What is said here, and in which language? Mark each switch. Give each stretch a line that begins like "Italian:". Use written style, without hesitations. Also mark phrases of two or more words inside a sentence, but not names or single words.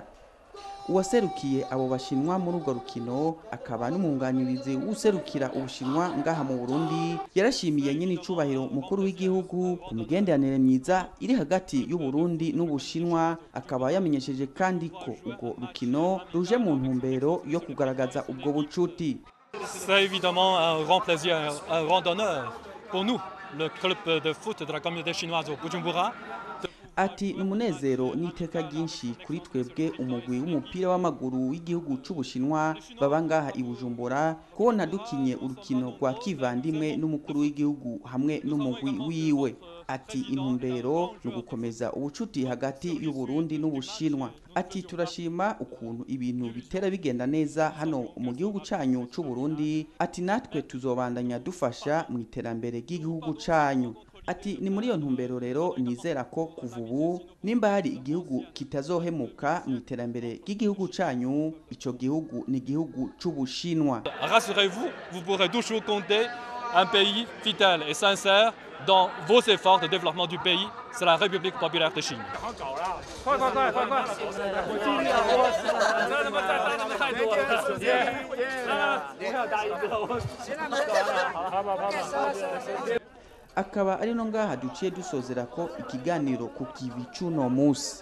Rundi: Uwaserukiye abo bashinwa muri urwo rukino akaba n'umwunganirizi w'userukira ubushinwa ngaha mu Burundi yarashimiye nyene icubahiro umukuru w'igihugu ku migenderanire myiza iri hagati y'u Burundi n'ubushinwa, akaba yamenyesheje kandi ko urwo rukino ruje mu ntumbero yo kugaragaza ubwo bucuti.
French: C'est évidemment un grand plaisir, un grand honneur pour nous, le club de foot de la communauté chinoise au Bujumbura.
Rundi: Ati n'umunezero n'iteka ryinshi kuri twebwe umugwi w'umupira w'amaguru w'igihugu c'ubushinwa babangaha i Bujumbura kubona dukinye urukino rwa kivandimwe n'umukuru w'igihugu hamwe n'umugwi wiwe. Ati intumbero no gukomeza ubucuti hagati y'u Burundi n'ubushinwa. Ati turashima ukuntu ibintu bitera bigenda neza hano mu gihugu canyu c'u Burundi. Ati natwe tuzobandanya dufasha mu iterambere ry'igihugu canyu. Ati ni muri iyo ntumbero rero nizera ko kuva ubu nimba hari igihugu kitazohemuka mu iterambere ry'igihugu canyu, ico gihugu ni igihugu c'ubushinwa.
French: Rassurez-vous, vous pourrez toujours compter un pays fidèle et sincère dans vos efforts de développement du pays, c'est la République populaire de Chine.
Rundi: Akaba ari no ngaha duciye dusozera ko ikiganiro ku kivi c'uno musi.